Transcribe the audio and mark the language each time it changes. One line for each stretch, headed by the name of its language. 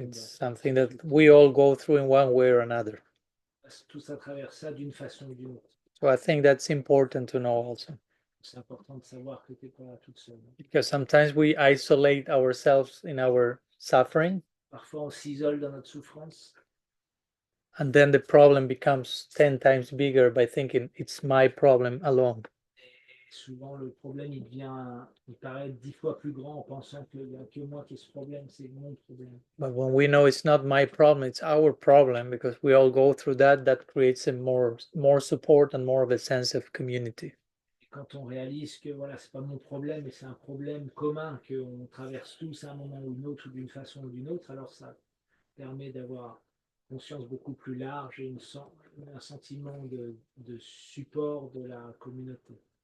English: It's something that we all go through in one way or another.
French: Tous à travers ça d'une façon ou d'une autre.
English: So I think that's important to know also.
French: C'est important de savoir que tu n'es pas toute seule.
English: Because sometimes we isolate ourselves in our suffering.
French: Parfois, on s'isole dans notre souffrance.
English: And then the problem becomes 10 times bigger by thinking it's my problem alone.
French: Et souvent, le problème, il paraît 10 fois plus grand en pensant qu'il n'y a que moi qui ai ce problème, c'est mon problème.
English: But when we know it's not my problem, it's our problem, because we all go through that, that creates a more support and more of a sense of community.
French: Et quand on réalise que voilà, c'est pas mon problème, mais c'est un problème commun qu'on traverse tous à un moment ou une autre, ou d'une façon ou d'une autre, alors ça permet d'avoir conscience beaucoup plus large et un sentiment de support de la communauté.